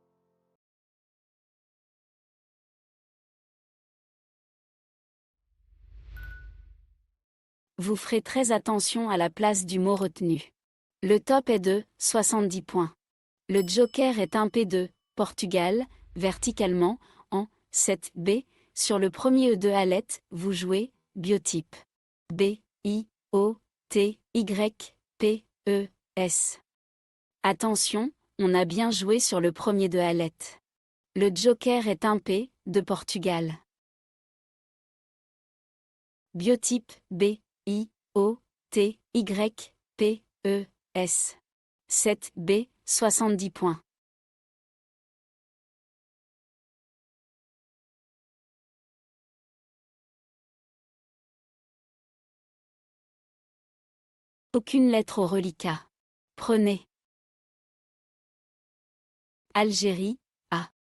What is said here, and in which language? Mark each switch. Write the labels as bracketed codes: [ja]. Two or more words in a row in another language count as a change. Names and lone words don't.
[fr] Vous ferez très attention à la place du mot retenu. Le top est de 70 points. Le joker est un P2, Portugal, verticalement, en 7B. Sur le premier E de Alette, vous jouez biotype. B, I, O, T, Y, P, E, S. Attention, on a bien joué sur le premier de Alette. Le joker est un P, de Portugal. Biotype B, I, O, T, Y, P, E, S. 7B, 70 points. Aucune lettre au reliquat. Prenez. Algérie, A.